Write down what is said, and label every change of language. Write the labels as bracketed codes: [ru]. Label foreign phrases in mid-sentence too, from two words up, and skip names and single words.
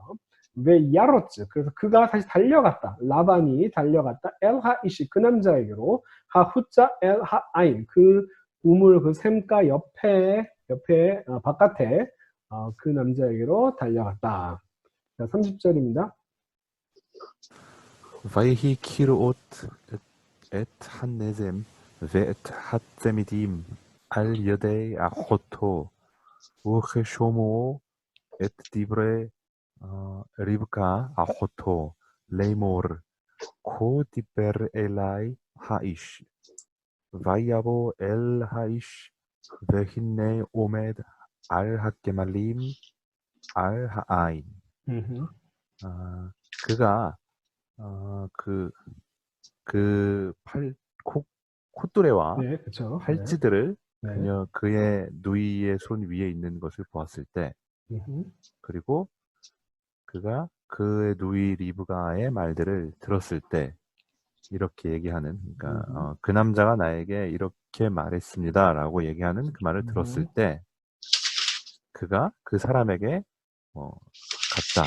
[ko] 왜 야로츠, 그래서 그가 다시 달려갔다. 라반이 달려갔다. [he] אל האיש, [ko] 그 남자에게로 [he] החוצה אל העין, [ko] 그 우물, 그 샘가 옆에 바깥에 그 남자에게로 달려갔다. 자, 30절입니다. [he] ויהי כראות את הנזם ואת הצמידים על ידי אחותו, וכשומעו את דברי רבקה אחותו לאמור, כה דיבר אלי האיש. ויבוא אל האיש, והנה עומד על הגמלים על העין. [ko] 그가 콧뚜레와 네, 그렇죠. 팔찌들을 네. 그의 누이의 손 위에 있는 것을 보았을 때, 그리고 그가 그의 누이 리브가의 말들을 들었을 때, 이렇게 얘기하는, 그러니까 그 남자가 나에게 이렇게 말했습니다라고 얘기하는 그 말을 들었을 때, 그가 그 사람에게 갔다.